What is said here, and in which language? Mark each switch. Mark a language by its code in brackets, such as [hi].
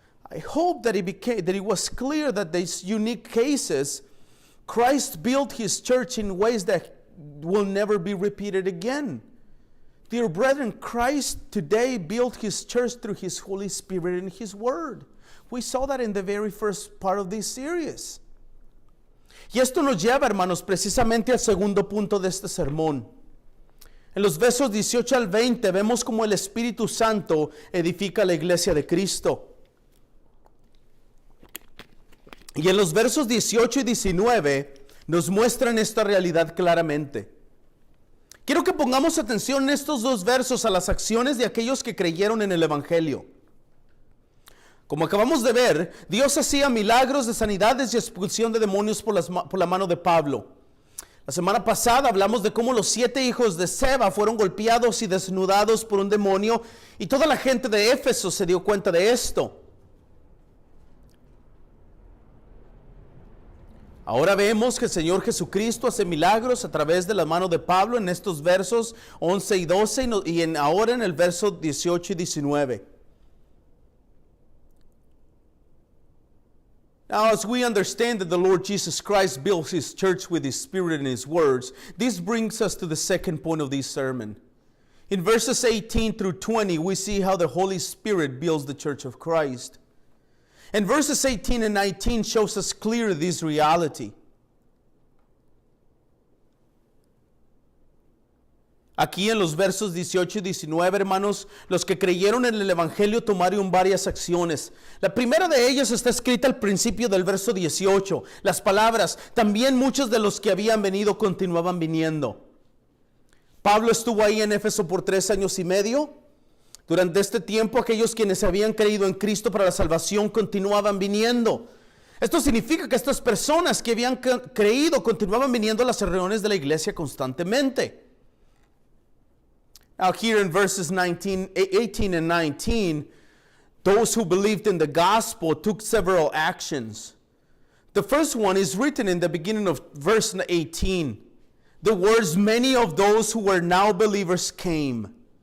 [en] I hope that it was clear that these unique cases, Christ built his church in ways that will never be repeated again. Dear brethren, Christ today built his church through his Holy Spirit and his word. We saw that in the very first part of this series. [es] Y esto nos lleva, hermanos, precisamente al segundo punto de este sermón. En los versos 18 al 20 vemos cómo el Espíritu Santo edifica la iglesia de Cristo. Y en los versos 18 y 19 nos muestran esta realidad claramente. Quiero que pongamos atención en estos dos versos a las acciones de aquellos que creyeron en el Evangelio. Como acabamos de ver, Dios hacía milagros de sanidades y expulsión de demonios por la mano de Pablo. La semana pasada hablamos de cómo los 7 hijos de Seba fueron golpeados y desnudados por un demonio, y toda la gente de Éfeso se dio cuenta de esto. Ahora vemos que el Señor Jesucristo hace milagros a través de la mano de Pablo en estos versos 11 y 12 y ahora en el verso 18 y 19. [en] Now, as we understand that the Lord Jesus Christ built his church with his Spirit and his words, this brings us to the second point of this sermon. In verses 18 through 20, we see how the Holy Spirit builds the church of Christ. And verses 18 and 19 shows us clearly this reality. [es] Aquí en los versos 18 y 19, hermanos, los que creyeron en el Evangelio tomaron varias acciones. La primera de ellas está escrita al principio del verso 18. Las palabras, también muchos de los que habían venido continuaban viniendo. Pablo estuvo ahí en Éfeso por 3 años y medio. Durante este tiempo, aquellos quienes habían creído en Cristo para la salvación continuaban viniendo. Esto significa que estas personas que habían creído continuaban viniendo a las reuniones de la iglesia constantemente. [en] Now here in verses 18 and 19, those who believed in the gospel took several actions. The first one is written in the beginning of verse 18. The words, many of those who were now believers came.